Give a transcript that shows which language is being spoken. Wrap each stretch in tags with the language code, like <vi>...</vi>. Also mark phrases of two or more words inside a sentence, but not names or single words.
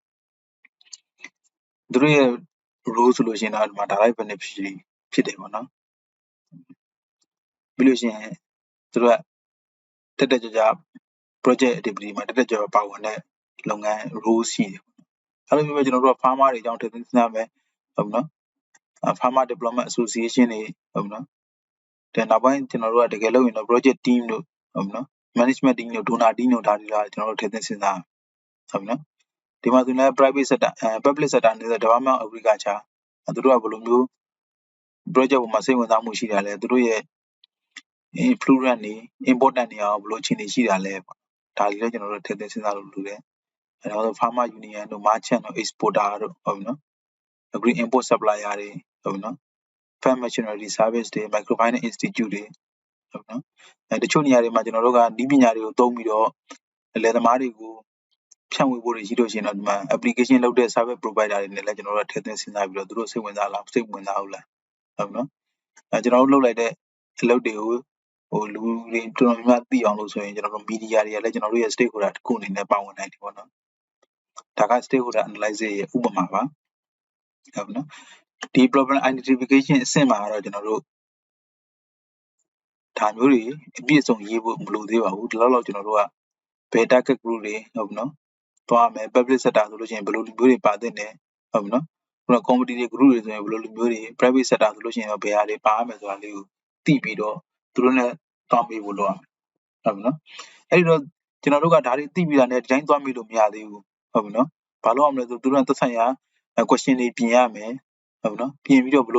<my>သူတို့ရဲ့ role ဆိုလို့ရှိရင်တော့ဒီမှာ</my> <en>direct beneficiary</en> <my>ဖြစ်တယ်ပေါ့နော်ပြီးလို့ရှိရင်သူတို့ကတက်ကြကြ</my> <en>project activity</en> <my>မှာတက်ကြပါဝင်တဲ့လုပ်ငန်း role ရှိတယ်အဲ့လိုမျိုးပဲကျွန်တော်တို့က farmer တွေအကြောင်းထည့်သွင်းစဉ်းစားမယ်ဟုတ်နော်</my> <en>farmer development association</en> <my>တွေဟုတ်နော်တဲ့နောက်ပိုင်းကျွန်တော်တို့ကတကယ်လို့ ရင်တော့</my> <en>project team</en> <my>တို့ဟုတ်နော်</my> <en>management team</en> <my>တို့</my> <en>donor team</en> <my>တို့ဒါတွေကကျွန်တော်တို့ထည့်သွင်းစဉ်းစားဟုတ်နော်ဒီမှာဆိုရင်</my> <en>private sector public sector</en> <my>နဲ့</my> <en>development agriculture</en> <my>သူတို့ကဘယ်လိုမျိုး project ပေါ်မှာစိတ်ဝင်စားမှုရှိတာလဲသူတို့ရဲ့ influence တွေ important တွေအောင်ဘယ်လိုအခြေအနေရှိတာလဲပေါ့ဒါတွေလည်းကျွန်တော်တို့ထည့်သွင်းစဉ်းစားလို့လုပ်တယ်အဲတော့</my> <en>farmer union</en> <my>တို့ merchant တို့ exporter တို့ဟုတ်ပြီနော်</my> <en>agri import supplier</en> <my>တွေဟုတ်ပြီ နော်</my> <en>farm machinery service</en> <my>တွေ</my> <en>microfinance institute</en> <my>တွေဟုတ်နော်တချို့နေရာတွေမှာကျွန်တော်တို့ကဤပညာတွေကိုသုံးပြီးတော့လယ်သမား တွေကိုဖြန့်ဝေဖို့တွေရှိလို့ရှိရင်တော့ဒီမှာ application လုပ်တဲ့</my> <en>service provider</en> <my>တွေနဲ့လည်းကျွန်တော်တို့ထည့်သွင်းစဉ်းစားပြီးတော့သူတို့စိတ်ဝင်စားလားစိတ်ဝင်စားဘူးလားဟုတ်နော်ကျွန်တော်တို့လုပ်လိုက်တဲ့အလုပ်တွေကိုလူတွေတော်တော်များများသိအောင်လို့ဆိုရင်ကျွန်တော်တို့ media တွေကလည်းကျွန်တော်တို့ရဲ့ stakeholder တစ်ခုအနေနဲ့ပါဝင်နိုင်တယ်ပေါ့နော်ဒါက</my> <en>stakeholder analysis</en> <my>ရဲ့ဥပမာပါဟုတ်နော်ဒီ</my> <en>problem identification</en> <my>အဆင့်မှာတော့ကျွန်တော်တို့ ဒါမျိုးတွေအပြည့်အစုံရေးဖို့မလိုသေးပါဘူးဒီလောက်ကျွန်တော်တို့ကဘယ်</my> <en>target group</en> <my>တွေဟုတ်ပြီနော်သွားမယ်</my> <en>public sector</en> <my>ဆိုလို့ရှိရင်ဘယ်လိုလူမျိုးတွေပါသင့်တယ်ဟုတ်ပြီနော်ခုန community တွေ group တွေဆိုရင်ဘယ်လိုလူမျိုးတွေ private sector ဆိုလို့ရှိရင်ဘယ်ဟာတွေပါရမယ်ဆိုတာလေးကိုသိပြီးတော့သူတို့နဲ့သွားမေးဖို့လုပ်ရမယ်ဟုတ်ပြီနော်အဲ့ဒီတော့ကျွန်တော်တို့ကဒါတွေသိပြီးတာနဲ့ဒီတိုင်းသွားမေးလို့မရသေးဘူးဟုတ်ပြီနော်ဘာလို့အောင်လဲဆိုသူတို့ကသက်ဆိုင်ရာ question တွေပြင်ရမယ်ဟုတ်နော်ပြင်ပြီးတော့ဘယ်</my>